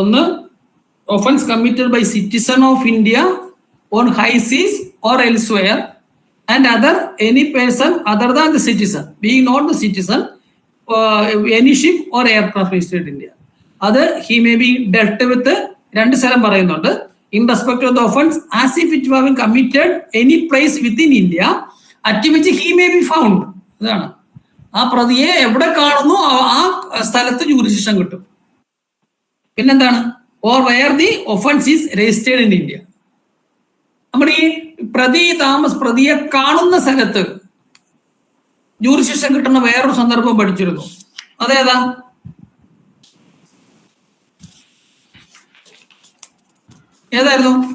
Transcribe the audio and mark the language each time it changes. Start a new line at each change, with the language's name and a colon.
English: ഒന്ന്, offense committed by citizen of India on high seas or elsewhere, and other any person other than the citizen being not the citizen, any ship or aircraft registered in India. അത് he may be dealt with,
Malayalam: രണ്ട് സ്ഥലം പറയുന്നുണ്ട്,
English: in respect of the offense as if it were committed any place within India at which he may be found.
Malayalam: അതാണ് ആ പ്രതിയെ എവിടെ കാണുന്നു ആ സ്ഥലത്ത് ജൂറിസ്ഡിക്ഷൻ കിട്ടും.
English: പിന്നെന്താണ്, or where the offense is registered in India.
Malayalam: നമ്മുടെ ഈ പ്രതിയെ കാണുന്ന സ്ഥലത്ത് ജൂറിസ്ഡിക്ഷൻ കിട്ടുന്ന വേറൊരു സന്ദർഭം പഠിച്ചിരുന്നു. അതേതാ? ഏതായിരുന്നു?